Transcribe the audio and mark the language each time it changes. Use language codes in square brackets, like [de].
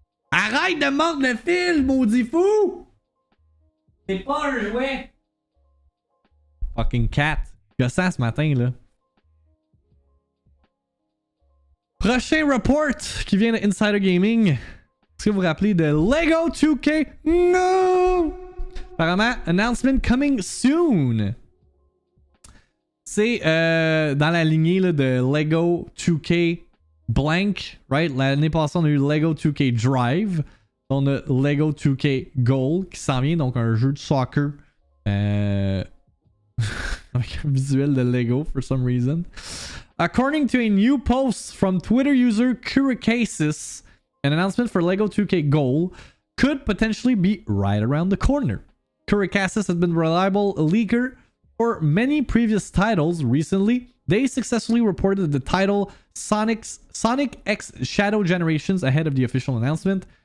[fr] Arrête de mordre le fil, maudit fou! C'est pas un jouet! [en] Fucking cat. [fr] Gossant ce matin, là. Prochain report qui vient de Insider Gaming. Est-ce que vous vous rappelez de Lego 2K? [en] No! Apparemment, announcement coming soon. [fr] C'est dans la lignée là, de Lego 2K Blank, right? L'année passée, on a eu Lego 2K Drive. On a Lego 2K Goal qui s'en vient, donc un jeu de soccer avec un visuel de Lego [en] for some reason. According to a new post from Twitter user Curacasis, an announcement for Lego 2K Goal could potentially be right around the corner. Curacasis has been a reliable leaker for many previous titles. Recently, they successfully reported the title Sonic X Shadow Generations ahead of the official announcement.